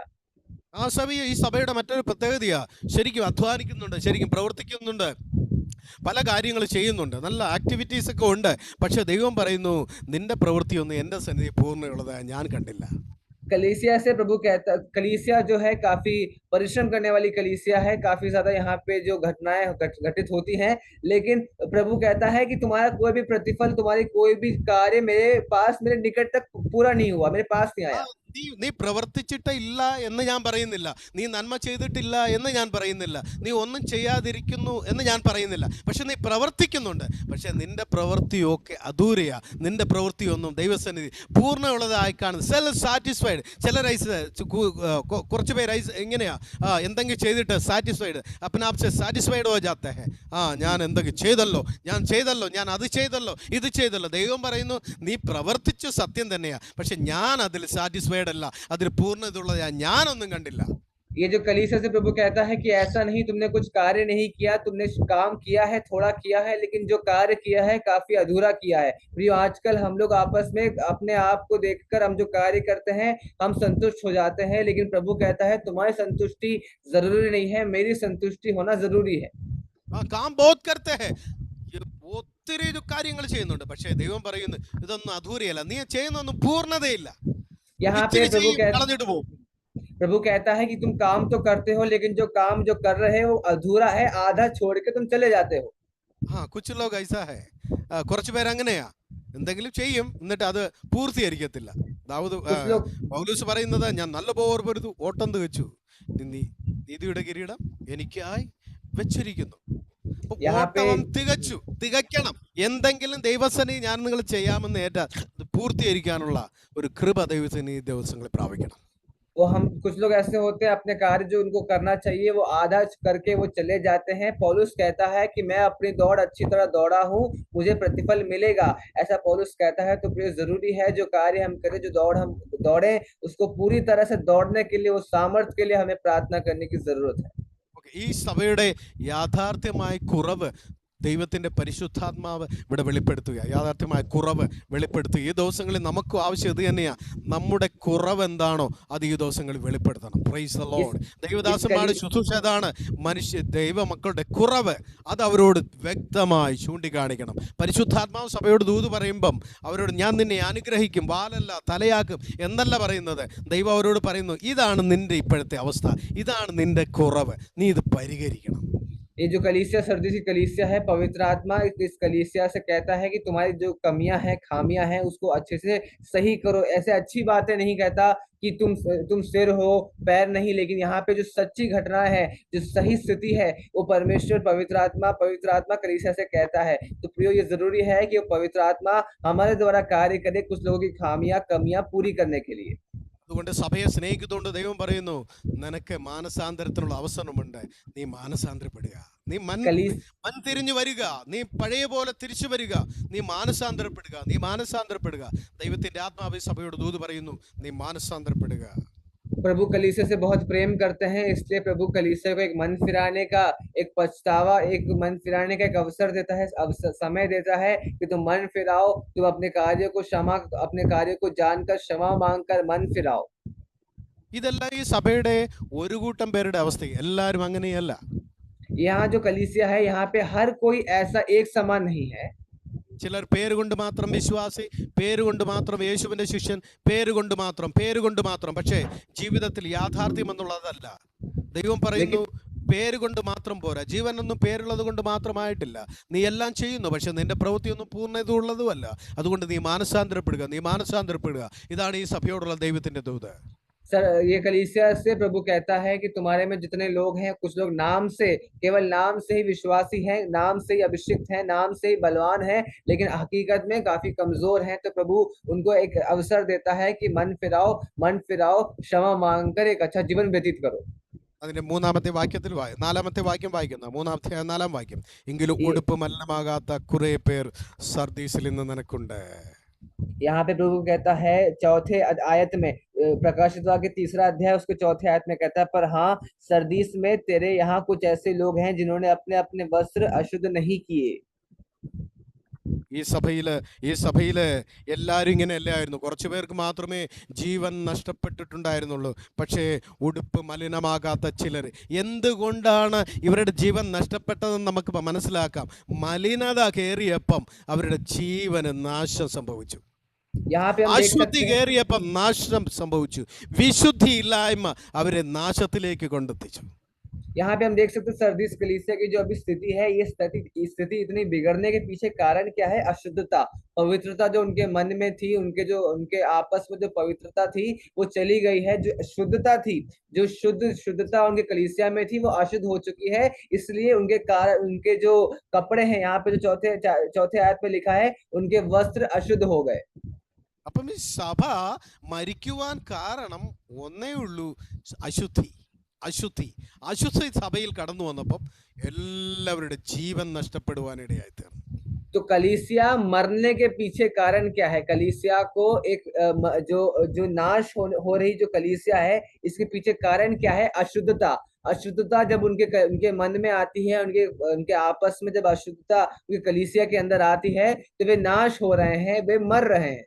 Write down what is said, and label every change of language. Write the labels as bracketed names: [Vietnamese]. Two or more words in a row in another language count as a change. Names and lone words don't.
[Malayalam] ആ ഈ സഭയുടെ മറ്റൊരു പ്രത്യേകതയാ, ശരിക്കും അധ്വാനിക്കുന്നുണ്ട്, ശരിക്കും പ്രവർത്തിക്കുന്നുണ്ട്, പല കാര്യങ്ങൾ ചെയ്യുന്നുണ്ട്, നല്ല ആക്ടിവിറ്റീസ് ഒക്കെ ഉണ്ട്. പക്ഷെ ദൈവം പറയുന്നു, നിന്റെ പ്രവൃത്തിയൊന്നും എൻ്റെ സന്നിധി പൂർണ്ണയുള്ളതായി ഞാൻ കണ്ടില്ല. [Hindi] कलीसिया से प्रभु कहता, कलीसिया जो है काफी परिश्रम करने वाली कलीसिया है, काफी ज्यादा यहाँ पे जो घटनाएं घटित होती हैं, लेकिन प्रभु कहता है कि तुम्हारा कोई भी प्रतिफल, तुम्हारी कोई भी कार्य मेरे पास, मेरे निकट तक पूरा नहीं हुआ, मेरे पास नहीं आया। [Malayalam] നീ പ്രവർത്തിച്ചിട്ടില്ല എന്ന് ഞാൻ പറയുന്നില്ല, നീ നന്മ ചെയ്തിട്ടില്ല എന്ന് ഞാൻ പറയുന്നില്ല, നീ ഒന്നും ചെയ്യാതിരിക്കുന്നു എന്ന് ഞാൻ പറയുന്നില്ല. പക്ഷെ നീ പ്രവർത്തിക്കുന്നുണ്ട്. പക്ഷെ നിന്റെ പ്രവൃത്തിയൊക്കെ അധൂരയാ, നിന്റെ പ്രവൃത്തിയൊന്നും ദൈവസന്നിധി പൂർണ്ണമുള്ളതായി കാണുന്നു. [English] self satisfied. [Malayalam] ചില കുറച്ച് പേര് എങ്ങനെയാ, എന്തെങ്കിലും ചെയ്തിട്ട് സാറ്റിസ്ഫൈഡ്, [Hindi] अपने आप से सैटिस्फाइड हो जाते हैं. [Malayalam] ഞാൻ എന്തെങ്കിലും ചെയ്തല്ലോ, ഞാൻ അത് ചെയ്തല്ലോ, ഇത് ചെയ്തല്ലോ. ദൈവം പറയുന്നു, നീ പ്രവർത്തിച്ചു, സത്യം തന്നെയാ, പക്ഷെ ഞാൻ അതിൽ സാറ്റിസ്ഫൈഡ് അല്ല, അതിൽ പൂർണ്ണതയുള്ളത് ഞാനൊന്നും കണ്ടില്ല. [Hindi] ये जो कलीसिया से प्रभु कहता है कि ऐसा नहीं, तुमने कुछ कार्य नहीं किया, तुमने काम किया है, थोड़ा किया है, लेकिन जो कार्य किया है काफी अधूरा किया है। प्रियो, आजकल हम लोग आपस में अपने आप को देखकर हम जो कार्य करते हैं हम संतुष्ट हो जाते हैं, लेकिन प्रभु कहता है तुम्हारी संतुष्टि जरूरी नहीं है, मेरी संतुष्टि होना जरूरी है। काम बहुत करते हैं, [Malayalam] ഒത്തിരി കാര്യങ്ങൾ ചെയ്യുന്നുണ്ട്, പക്ഷേ ദൈവം പറയുന്നു, ഇതൊന്നും അധൂരയല്ല, നീ ചെയ്യുന്നൊന്നും പൂർണ്ണതയില്ല. [Hindi] यहाँ पे प्रभु कहता है कि तुम काम तो करते हो, लेकिन जो काम जो कर रहे हो अधूरा है, आधा छोड़ के तुम चले जाते हो। कुछ लोग ऐसा है, [Malayalam] കുറച്ച് പേര് അങ്ങനെയാ, എന്തെങ്കിലും ചെയ്യും എന്നിട്ട് അത് പൂർത്തീകരിക്കത്തില്ല. പൗലോസ് പറയുന്നത്, ഞാൻ നല്ല പോർ പൊരുതു, ഓട്ടം തികച്ചു, നീതിയുടെ കിരീടം എനിക്കായി വെച്ചിരിക്കുന്നു. തികയ്ക്കണം. എന്തെങ്കിലും ദൈവസന്നിധി ഞാൻ നിങ്ങൾ ചെയ്യാമെന്ന് ഏറ്റാൽ അത് പൂർത്തീകരിക്കാനുള്ള ഒരു കൃപ ദൈവസന്നിധി ദിവസങ്ങളിൽ പ്രാപിക്കണം. [Hindi] वो हम कुछ लोग ऐसे होते हैं, अपने कार्य जो उनको करना चाहिए वो आधा करके वो चले जाते हैं। पौलुस कहता है कि मैं अपनी दौड़ अच्छी तरह दौड़ा हूँ, मुझे प्रतिफल मिलेगा, ऐसा पौलुस कहता है। तो प्रिय, जरूरी है जो कार्य हम करें, जो दौड़ हम दौड़े, उसको पूरी तरह से दौड़ने के लिए, वो सामर्थ्य के लिए हमें प्रार्थना करने की जरूरत है। [Malayalam] ഈ സഭയുടെ യാഥാർത്ഥ്യമായ കുറവ് ദൈവത്തിൻ്റെ പരിശുദ്ധാത്മാവ് ഇവിടെ വെളിപ്പെടുത്തുക, യാഥാർത്ഥ്യമായ കുറവ് വെളിപ്പെടുത്തുക. ഈ ദിവസങ്ങളിൽ നമുക്കും ആവശ്യം ഇത് തന്നെയാണ്. നമ്മുടെ കുറവ് എന്താണോ അത് ഈ ദിവസങ്ങളിൽ വെളിപ്പെടുത്തണം. [English] Praise the Lord. [Malayalam] ദൈവദാസന്മാരുടെ ശുശ്രൂഷ അതാണ്, ദൈവ മക്കളുടെ കുറവ് അത് അവരോട് വ്യക്തമായി ചൂണ്ടിക്കാണിക്കണം. പരിശുദ്ധാത്മാവ് സഭയോട് ദൂത് പറയുമ്പം അവരോട്, ഞാൻ നിന്നെ അനുഗ്രഹിക്കും, വാലല്ല തലയാക്കും എന്നല്ല പറയുന്നത്. ദൈവം അവരോട് പറയുന്നു, ഇതാണ് നിന്റെ ഇപ്പോഴത്തെ അവസ്ഥ, ഇതാണ് നിന്റെ കുറവ്, നീ ഇത് പരിഹരിക്കണം. [Hindi] ये जो कलीसिया, सर्दी की कलीसिया है, पवित्र आत्मा इस कलीसिया से कहता है कि तुम्हारी जो कमियां हैं, खामियां हैं, उसको अच्छे से सही करो। ऐसे अच्छी बातें नहीं कहता कि तुम सिर हो, पैर नहीं, लेकिन यहाँ पे जो सच्ची घटना है, जो सही स्थिति है, वो परमेश्वर पवित्र आत्मा कलीसिया से कहता है। तो प्रियो, ये जरूरी है कि वो पवित्र आत्मा हमारे द्वारा कार्य करे कुछ लोगों की खामियां, कमियां पूरी करने के लिए। [Malayalam] അതുകൊണ്ട് സഭയെ സ്നേഹിക്കുന്നതുകൊണ്ട് ദൈവം പറയുന്നു, നിനക്ക് മാനസാന്തരത്തിനുള്ള അവസരമുണ്ട്, നീ മാനസാന്തരപ്പെടുക, നീ തിരിഞ്ഞു വരിക, നീ പഴയ പോലെ തിരിച്ചു വരിക, നീ മാനസാന്തരപ്പെടുക. ദൈവത്തിന്റെ ആത്മാവ് സഭയോട് ദൂത് പറയുന്നു, നീ മാനസാന്തരപ്പെടുക. [Hindi] प्रभु कलीसिया से बहुत प्रेम करते हैं, इसलिए प्रभु कलीसिया को एक मन फिराने का, एक पछतावा, एक मन फिराने का एक अवसर देता है, समय देता है कि तुम मन फिराओ, तुम अपने कार्यों को अपने कार्यों को जानकर क्षमा मांगकर मन फिराओ। [Malayalam] ഇതെല്ലാം ഈ സഭയുടെ ഒരു കൂട്ടം പേരുടെ അവസ്ഥ, എല്ലാവരും അങ്ങനെയല്ല. [Hindi] यहाँ जो कलीसिया है, यहाँ पे हर कोई ऐसा एक समान नहीं है। [Malayalam] ചിലർ പേരുകൊണ്ട് മാത്രം വിശ്വാസി, പേരുകൊണ്ട് മാത്രം യേശുവിന്റെ ശിഷ്യൻ, പേരുകൊണ്ട് മാത്രം, പക്ഷേ ജീവിതത്തിൽ യാഥാർത്ഥ്യം എന്നുള്ളതല്ല. ദൈവം പറയുന്നു, പേരുകൊണ്ട് മാത്രം പോരാ, ജീവനൊന്നും പേരുള്ളത് കൊണ്ട് മാത്രമായിട്ടില്ല. നീ എല്ലാം ചെയ്യുന്നു, പക്ഷെ നിന്റെ പ്രവൃത്തിയൊന്നും പൂർണ്ണത ഉള്ളതുമല്ല. അതുകൊണ്ട് നീ മാനസാന്തരപ്പെടുക. ഇതാണ് ഈ സഭയോടുള്ള ദൈവത്തിന്റെ ദൂത്. [Hindi] सर ये कलीसिया से प्रभु कहता है कि तुम्हारे में जितने लोग हैं, कुछ लोग नाम से, केवल नाम से ही विश्वासी हैं, नाम से ही अभिषिक्त हैं, नाम से ही बलवान हैं, लेकिन हकीकत में काफी कमजोर हैं। तो प्रभु उनको एक अवसर देता है कि मन फिराओ, क्षमा मांगकर एक अच्छा जीवन व्यतीत करो। [Malayalam] അതിന്റെ മൂന്നാമത്തെ വാക്യത്തിൽ നാലാമത്തെ വാക്യം വായിക്കുന്ന മൂന്നാമത്തെ നാലാം വാക്യം, എങ്കിലും [Hindi] ये [Malayalam] ഉടുപ്പ് മലിനമാകാത്ത കുറെ പേർ സർദീസിൽ ഇന്ന് നിനക്കുണ്ട്. [Hindi] यहाँ पे प्रभु कहता है चौथे आयत में, प्रकाशित वाक्य 3रा अध्याय उसके चौथे आयत में कहता है, पर हाँ सरदीस में तेरे यहाँ कुछ ऐसे लोग हैं जिन्होंने अपने अपने वस्त्र अशुद्ध नहीं किए। [Malayalam] ഈ സഭയില് എല്ലാവരും ഇങ്ങനെ അല്ലായിരുന്നു. കുറച്ചു പേർക്ക് മാത്രമേ ജീവൻ നഷ്ടപ്പെട്ടിട്ടുണ്ടായിരുന്നുള്ളൂ. പക്ഷേ ഉടുപ്പ് മലിനമാകാത്ത ചിലർ. എന്തുകൊണ്ടാണ് ഇവരുടെ ജീവൻ നഷ്ടപ്പെട്ടതെന്ന് നമുക്ക് മനസ്സിലാക്കാം. മലിനത കയറിയപ്പം അവരുടെ ജീവന് നാശം സംഭവിച്ചു. [Hindi] यहाँ पे हम देख [Malayalam] അശുദ്ധി [Hindi] सकते हैं, [Malayalam] കയറിയപ്പം നാശം സംഭവിച്ചു. വിശുദ്ധി ഇല്ലായ്മ അവരെ നാശത്തിലേക്ക് കൊണ്ടെത്തിച്ചു. [Hindi] यहाँ पे हम देख सकते हैं सरदीस कलीसिया की जो अभी स्थिति है, ये स्थिति इतनी बिगड़ने के पीछे कारण क्या है? अशुद्धता। पवित्रता जो उनके मन में थी, उनके आपस में जो पवित्रता थी वो चली गई है। जो शुद्धता थी, जो शुद्धता उनके कलीसिया में थी, वो अशुद्ध हो चुकी है। इसलिए उनके जो कपड़े हैं, यहाँ पे जो चौथे आयत में लिखा है, उनके वस्त्र अशुद्ध हो गए। [Malayalam] അപ്പം ഈ സഭ മരിക്കുവാൻ കാരണം ഒന്നേ ഉള്ളൂ, അശുദ്ധി. അശുദ്ധി സഭയിൽ കടന്നു വന്നപ്പം എല്ലാവരുടെ ജീവൻ നഷ്ടപ്പെടുവാനിടയായി തീർന്നു. [Hindi] तो कलीसिया मरने के पीछे कारण क्या है? कलीसिया को एक जो नाश हो रही जो कलीसिया है, इसके पीछे कारण क्या है? अशुद्धता जब उनके मन में आती है, उनके आपस में जब अशुद्धता उनके कलीसिया के अंदर आती है, तो वे नाश हो रहे हैं, वे मर रहे हैं।